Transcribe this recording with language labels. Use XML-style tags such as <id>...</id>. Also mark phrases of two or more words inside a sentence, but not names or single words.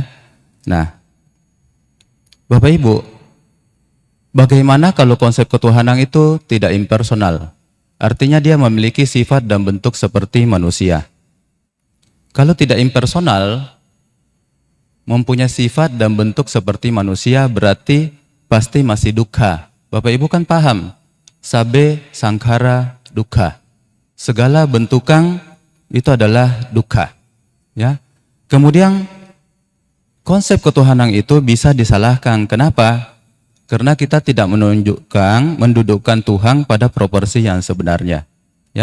<id>Nah, Bapak Ibu, bagaimana kalau konsep ketuhanan itu tidak impersonal? Artinya dia memiliki sifat dan bentuk seperti manusia. Kalau tidak impersonal, mempunyai sifat dan bentuk seperti manusia, berarti pasti masih dukkha. Bapak Ibu kan paham,</id> <pi>sabe sangkara dukkha.</pi> <id>Segala bentukan itu adalah dukkha. Ya. Kemudian konsep ketuhanan itu bisa disalahkan. Kenapa? Karena kita tidak mendudukkan Tuhan pada proporsi yang sebenarnya.</id>